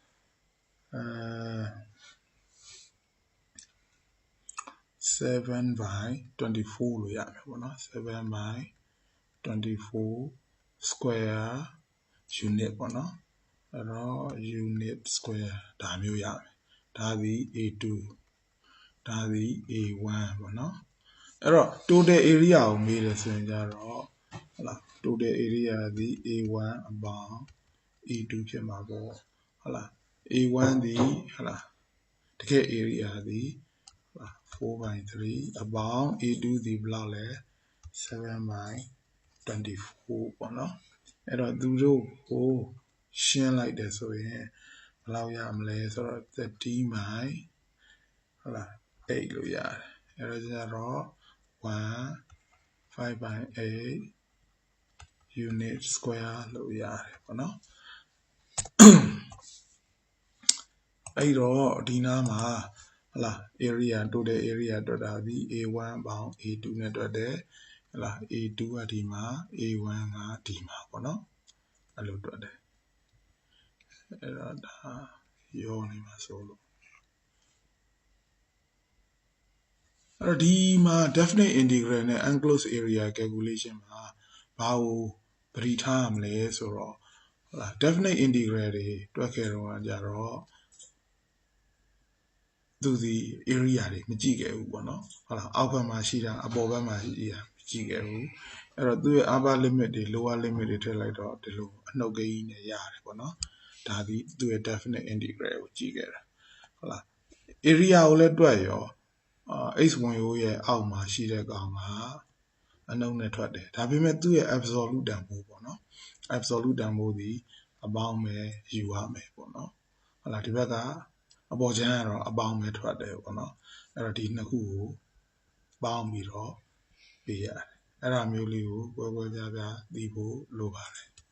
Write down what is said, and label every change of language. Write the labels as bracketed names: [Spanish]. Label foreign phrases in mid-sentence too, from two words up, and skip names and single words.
[English] 7 by 24 [Burmese] လို့ရမယ်ပေါ့နော် [English] 7 by 24 square unit [Burmese] ပေါ့နော်အဲ့တော့ [English] unit square [Burmese] ဒါမျိုးရမယ်ဒါသည် A2 ဒါ သည် A1 ပေါ့နော်အဲ့တော့ [English] total area [Burmese] ကိုမေးတယ်ဆိုရင်ကြတော့ဟုတ်လား [English] total area [Burmese] သည် A1 အ ပေါင်း A2 ဖြစ်မှာပေါ့ဟုတ်လား A1 သည်ဟုတ်လားတကယ် area သည် [English] 4 by 3 [Burmese] အပေါင်း A2 သည်ဘယ်လောက်လဲ [English] 7 by 24 [Burmese] ပေါ့နော်အဲ့တော့သူတို့ကိုရှင်းလိုက်တယ်ဆိုရင်ဘယ်လောက်ရမလဲဆိုတော့ [English] 30 by [Burmese] ဟုတ်လား8လို့ရတယ်အဲ့တော့ကျတော့ [English] 1 5 by 8 unit square [Burmese] လို့ရတယ်ပေါ့နော်အဲ့တော့ဒီနားမှာဟုတ်လား [English] area total area [Burmese] တွက်တာဒီ A1 ပေါင်း A2 နဲ့တွက်တယ်ဟုတ်လား A2 ကဒီမှာ A1 ကဒီမှာပေါ့နော်အဲ့လိုတွက်တယ်အဲ့တော့ဒါရောနေမှာဆိုလို့ အဲ့တော့ဒီမှာ [English] definite integral [Burmese] နဲ့ [English] enclosed area calculation [Burmese] မှာဘာကိုပရိထားရမလဲဆိုတော့ဟုတ်လား [English] definite integral [Burmese] တွေတွက်ခဲ့တော့ကြတော့သူဒီ area တွေမကြည့်ခဲ့ဘူးပေါ့နော်ဟုတ်လားအောက်ဘက်မှာရှိတာအပေါ်ဘက်မှာရှိတာမကြည့်ခဲ့ဘူးအဲ့တော့သူရဲ့ [English] upper limit [Burmese] တွေ [English] lower limit [Burmese] တွေထည့်လိုက်တော့ဒီလိုအနှုတ်ကိန်းနဲ့ရတယ်ပေါ့နော်ဒါဒီသူ့ရဲ့ [English] definite integral [Burmese] ကိုကြည့်ခဲ့တာဟုတ်လား area ကိုလည်း တွက်ရော x1 ရဲ့အောက်မှာရှိတဲ့ကောင်ကအနှုတ်နဲ့ထွက်တယ်ဒါပေမဲ့သူ့ရဲ့ absolute တန်ဖိုးပေါ့နော် absolute တန်ဖိုးဒီအပေါင်းပဲယူရမယ်ပေါ့နော်ဟုတ်လားဒီဘက်ကအပေါ်ချမ်းကတော့အပေါင်းပဲထွက်တယ်ပေါ့နော်အဲ့တော့ဒီနှစ်ခုကိုပေါင်းပြီးတော့ပေးရတယ်အဲ့ဒါမျိုးလေးကိုကွဲကွဲပြားပြားသိဖို့လိုပါတယ်